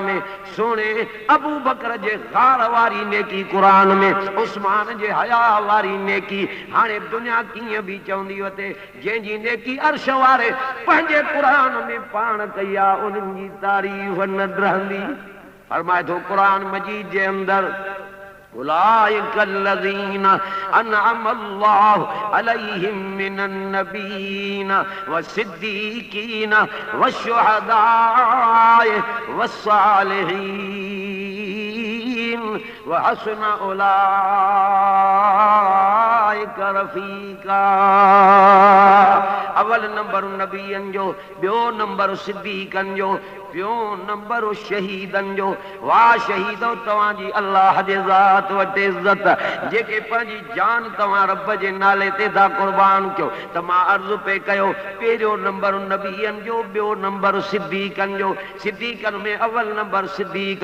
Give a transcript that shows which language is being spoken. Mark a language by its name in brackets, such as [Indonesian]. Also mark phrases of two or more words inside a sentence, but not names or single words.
[Sindhi] में सुहिणे अबू बकर जे ग़ार वारी नेकी क़ुरान में उस्मान जे हया वारी नेकी हाणे दुनिया कीअं बि चवंदी वते जंहिंजी नेकी अर्श वारे पंहिंजे क़ुरान में पाण कई आहे उन्हनि जी तारीफ़ न रहंदी फरमाए थो क़ुरान मजीद जे अंदरि [Arabic] أولئك الذين أنعم الله عليهم من النبيين والصديقين والشهداء والصالحين وحسن أولئك رفيقا [Sindhi] अवल नंबर नबीअनि जो ॿियो नंबर सिद्दीक़नि जो ॿियो नंबर शहीदनि जो वाह शहीदो तव्हांजी अल्लाह जे ज़ात वटि इज़त जेके पंहिंजी जान तव्हां रब जे नाले ते था क़ुर्बान कयो त मां अर्ज़ु पे कयो पहिरियों नंबर नबीअनि जो ॿियो नंबर सिद्दीक़नि जो सिद्दीक़नि में अवल नंबर सिद्दीक़